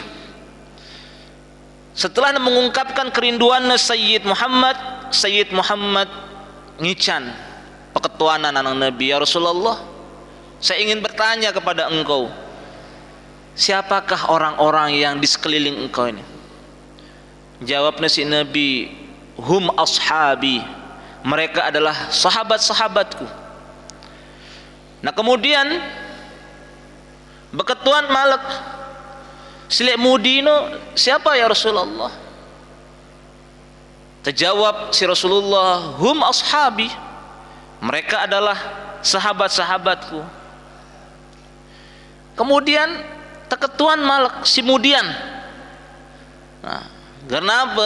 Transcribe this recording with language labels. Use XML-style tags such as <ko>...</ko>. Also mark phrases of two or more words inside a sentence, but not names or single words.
<id>Setelah mengungkapkan kerinduannya Sayyid Muhammad</id> <sas>ngican peketuanan anak</sas> <id>Nabi, ya Rasulullah, saya ingin bertanya kepada engkau, siapakah orang-orang yang di sekeliling engkau ini? Jawabnya si Nabi,</id> <ar>هم أصحابي,</ar> <id>mereka adalah sahabat-sahabatku.</id> <sas>Nah, kemudian beketuan malak silek mudino,</sas> <id>siapa ya Rasulullah? Terjawab si Rasulullah,</id> <ar>هم أصحابي,</ar> <id>mereka adalah sahabat-sahabatku.</id> <sas>Kemudian terketuan malak si mudian.</sas> <id>Nah, kenapa?</id>